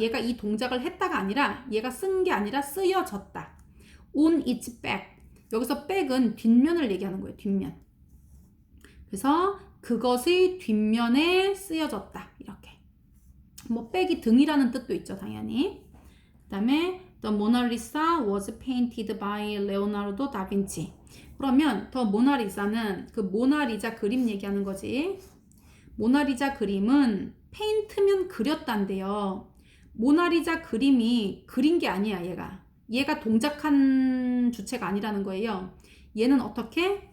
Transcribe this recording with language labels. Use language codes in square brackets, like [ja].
[ko] 얘가 이 동작을 했다가 아니라 얘가 쓴 게 아니라 쓰여졌다. [en] on its back. [ko] 여기서 back은 뒷면을 얘기하는 거예요. 뒷면. 그래서 그것의 뒷면에 쓰여졌다. 이렇게. 뭐 back이 등이라는 뜻도 있죠. 당연히. 그 다음에 [en] The Mona Lisa was painted by Leonardo da Vinci. [ko] 그러면 더 모나리자는 그 모나리자 그림 얘기하는 거지. 모나리자 그림은 페인트면 그렸단데요. 모나리자 그림이 그린 게 아니야. 얘가 동작한 주체가 아니라는 거예요. 얘는 어떻게?